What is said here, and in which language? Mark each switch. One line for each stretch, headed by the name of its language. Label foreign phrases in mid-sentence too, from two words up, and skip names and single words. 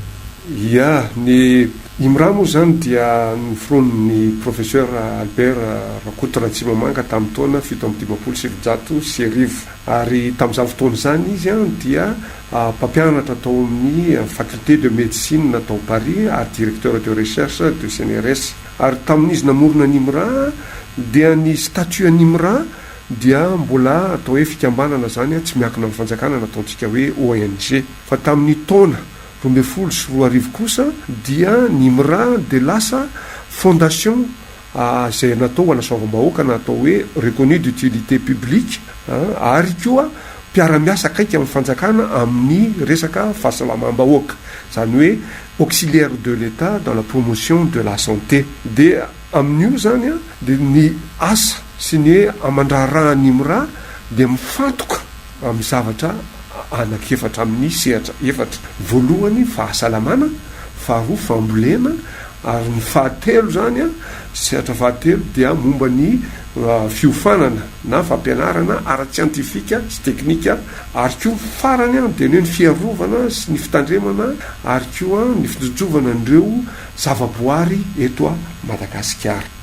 Malagasy: Ya, ny Imra moa zany dia noforonin'ny professeur Albert Rakoto Ratsimamanga tamin'ny taona 1790 ary tamin'izany fotoana zany izy dia mpampianatra tao amin'ny
French: faculté de médecine
Malagasy: tao Paris ary
French: directeur de recherche de CNRS
Malagasy: ary tamin'izy namorona ny Imra dia ny statut an'ny Imra dia mbola atao hoe fikambanana zany tsy miankina amin'ny fanjakana nataontsika hoe ONG fa tamin'ny taona 2014 kosa dia ny Imra de lasa fondation izay natao anasoavam-bahoaka natao hoe
French: reconnu d'utilité publique
Malagasy: ary koa mpiara-miasa akaiky amin'ny fanjakana amin'ny resaka fahasalamam-bahoaka zany
French: hoe auxiliaire de l'État dans la promotion de la santé
Malagasy: dia amin'io zany dia ny asa sy ny amandrarahany Imra dia mifantoka amin'ny zavatra anakefatra amin'ny sehatra efatra voalohany fahasalamana faharoa fambolena ary ny fahatelo zany sehatra fahatelo dia momba ny fiofanana na fampianarana ara-tsiantifika sy teknika ary koa farany dia ny fiarovana sy ny fitandremana ary koa ny fijojovana an'ireo zavaboary eto a Madagasikara.